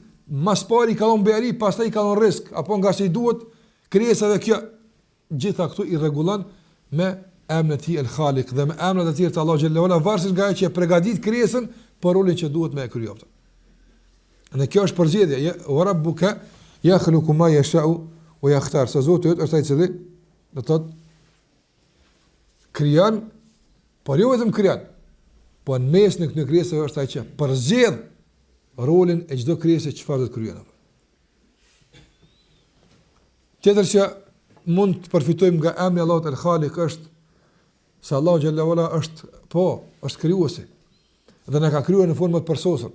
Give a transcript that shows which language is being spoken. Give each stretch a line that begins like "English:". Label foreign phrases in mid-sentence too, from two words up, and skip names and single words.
Albanian: Mas pari ka dhënë bujari, pastaj ka dhënë risk, apo nga se i duhet krijesave kjo. Gjitha këtu i rregullon me emrin e tij El Khaliq dhe me emrat e tjerë të Allahu xhallahu ala, varësisht nga ajo që e pregadit krijesën për rolin që duhet me e kryer. Në kjo është përzgjedhja,
Arabic: وربك يخلق ما يشاء ويختار.
Albanian: Sa Zoti është ai i cili do të thotë krijon, por jo vetëm krijon, po në mes në këtë krijesë është ai që përzgjedh rolin e çdo krijese çfarë do të kryejë. Tjetër që mund të përfitojmë nga emri Allahut El Khaliq është se Allahu xhallahu ala është krijuesi dhe na ka krijuar në formë të përsosur.